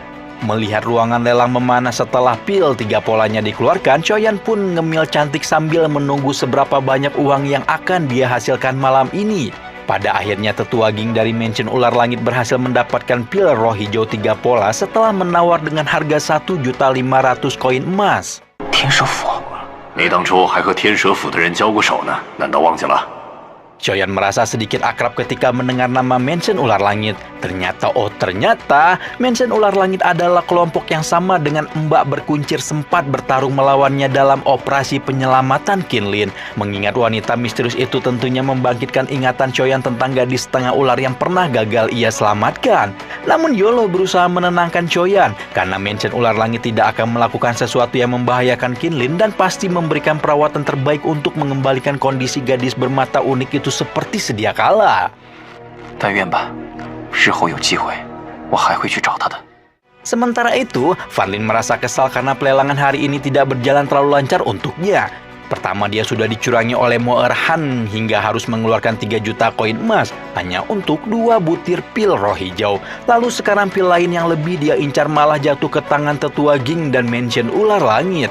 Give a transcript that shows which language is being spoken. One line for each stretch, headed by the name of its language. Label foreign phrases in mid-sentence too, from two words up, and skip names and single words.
Indonesian: Melihat ruangan lelang memanas setelah pil 3 polanya dikeluarkan, Choyan pun ngemil cantik sambil menunggu seberapa banyak uang yang akan dia hasilkan malam ini. Pada akhirnya tetua Ging dari Mansion Ular Langit berhasil mendapatkan pil roh hijau 3 pola setelah menawar dengan harga 1.500.000 koin emas.
Chinese: 天蛇府，你当初还和天蛇府的人交过手呢，难道忘记了？
Indonesian: Choyan merasa sedikit akrab ketika mendengar nama Mansion Ular Langit. Ternyata Mansion Ular Langit adalah kelompok yang sama dengan Mbak Berkuncir sempat bertarung melawannya dalam operasi penyelamatan Kinlin. Mengingat wanita misterius itu tentunya membangkitkan ingatan Choyan tentang gadis setengah ular yang pernah gagal ia selamatkan. Namun Yolo berusaha menenangkan Choyan karena Mansion Ular Langit tidak akan melakukan sesuatu yang membahayakan Kinlin dan pasti memberikan perawatan terbaik untuk mengembalikan kondisi gadis bermata unik itu seperti sedia kala.
Chinese: 但愿吧，日后有机会，我还会去找他的。
Indonesian: Sementara itu, Fan Lin merasa kesal karena pelelangan hari ini tidak berjalan terlalu lancar untuknya. Pertama, dia sudah dicurangi oleh Mo Erhan hingga harus mengeluarkan 3 juta koin emas hanya untuk 2 butir pil roh hijau. Lalu sekarang pil lain yang lebih dia incar malah jatuh ke tangan tetua Ging dan Mansion Ular Langit.